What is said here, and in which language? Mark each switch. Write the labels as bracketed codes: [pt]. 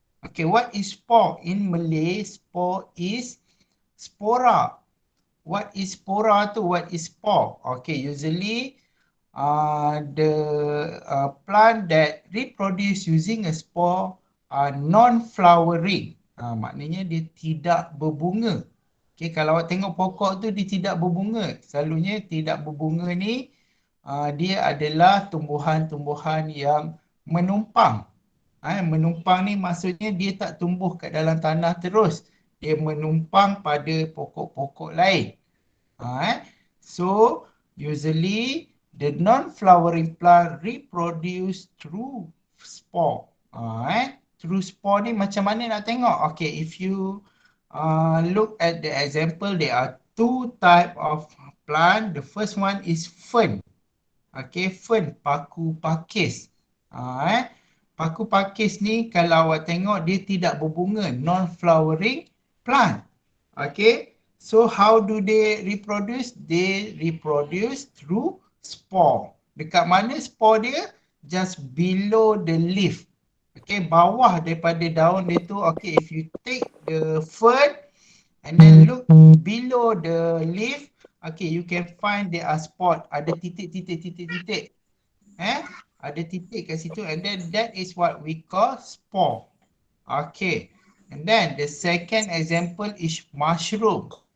[en] Okay, what is spore? In Malay, spore is spora. What is spora to what is spore? Okay, usually the plant that reproduce using a spore are non-flowering. [ms] Maknanya dia tidak berbunga. Okay, kalau awak tengok pokok tu dia tidak berbunga. Selalunya tidak berbunga ni dia adalah tumbuhan-tumbuhan yang menumpang. Menumpang ni maksudnya dia tak tumbuh kat dalam tanah terus. Dia menumpang pada pokok-pokok lain. [en] So, usually the non-flowering plant reproduce through spore. Through spore [ms] ni macam mana nak tengok? [en] Okay, if you look at the example, there are two type of plant. The first one is fern. Okay, fern, paku pakis. [ms] Paku pakis ni kalau awak tengok dia tidak berbunga, [en] non-flowering plant. Okay, so how do they reproduce? They reproduce through spore. [ms] Dekat mana spore dia? [en] Just below the leaf. [ms] Okay, bawah daripada daun dia tu. [en] Okay, if you take the fern and then look below the leaf, okay, you can find there are spot. [ms] Ada titik-titik. Ada titik kat situ, [en] and then that is what we call spore. Okay, and then the second example is mushroom.